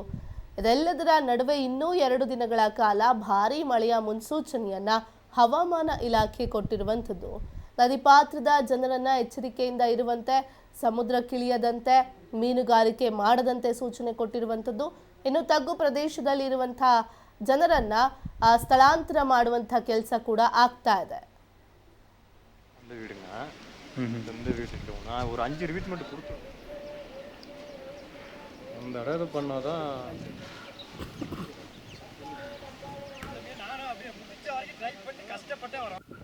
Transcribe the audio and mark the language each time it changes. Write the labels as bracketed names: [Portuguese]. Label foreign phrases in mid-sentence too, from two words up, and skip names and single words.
[Kannada] ಇದೆಲ್ಲದರ ನಡುವೆ ಇನ್ನೂ 2 ದಿನಗಳ ಕಾಲ ಭಾರೀ ಮಳೆಯ ಮುನ್ಸೂಚನೆಯನ್ನ ಹವಾಮಾನ ಇಲಾಖೆ ಕೊಟ್ಟಿರುವಂಥದ್ದು. ನದಿ ಪಾತ್ರದ ಜನರನ್ನ ಎಚ್ಚರಿಕೆಯಿಂದ ಇರುವಂತೆ, ಸಮುದ್ರಕ್ಕಿಳಿಯದಂತೆ, ಮೀನುಗಾರಿಕೆ ಮಾಡದಂತೆ ಸೂಚನೆ ಕೊಟ್ಟಿರುವಂಥದ್ದು. ಇನ್ನು ತಗ್ಗು ಪ್ರದೇಶದಲ್ಲಿ ಇರುವಂತಹ ಜನರನ್ನ ಸ್ಥಳಾಂತರ ಮಾಡುವಂತ ಕೆಲಸ ಕೂಡ ಆಗ್ತಾ ಇದೆ. [Tamil] ஒரு 5 வீட்டு மட்டும் கொடுத்தோம். அந்த இடம் இது பண்ணாதான் நானும் அப்படியே முடிச்ச வரைக்கும் ட்ரை பண்ணி கஷ்டப்பட்டே வரோம்.